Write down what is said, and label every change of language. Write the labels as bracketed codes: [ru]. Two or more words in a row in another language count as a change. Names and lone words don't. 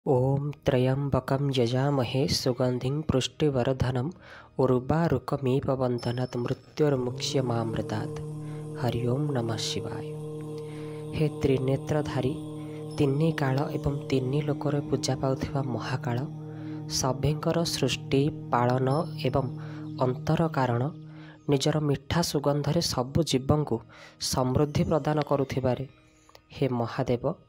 [sa] ॐ त्र्यम्बकं यजामहे सुगन्धिं पुष्टिवर्धनम् उर्वारुकमेव बन्धनात् मृत्युर्मुक्ष्यमामृतात्। हरि ओं नमः शिवाय। हे त्रिनेत्रधारी [or] ତିନି କାଳ ଏବଂ ତିନି ଲୋକରେ ପୂଜା ପାଉଥିବା ମହାକାଳ, ସଭ୍ୟଙ୍କର ସୃଷ୍ଟି ପାଳନ ଏବଂ ଅନ୍ତର କାରଣ, ନିଜର ମିଠା ସୁଗନ୍ଧରେ ସବୁ ଜୀବଙ୍କୁ ସମୃଦ୍ଧି ପ୍ରଦାନ କରୁଥିବାରେ, ହେ ମହାଦେବ,